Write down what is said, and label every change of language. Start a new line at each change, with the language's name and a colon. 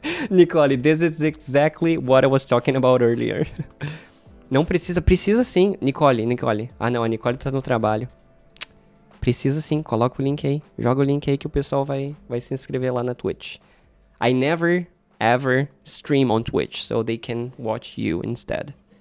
English: Nicole, this is exactly what I was talking about earlier.
Portuguese: Não precisa, precisa sim, Nicole. Ah não, a Nicole tá no trabalho. Precisa sim, coloca o link aí. Joga o link aí que o pessoal vai se inscrever lá na Twitch.
English: I never, ever stream on Twitch, so they can watch you instead.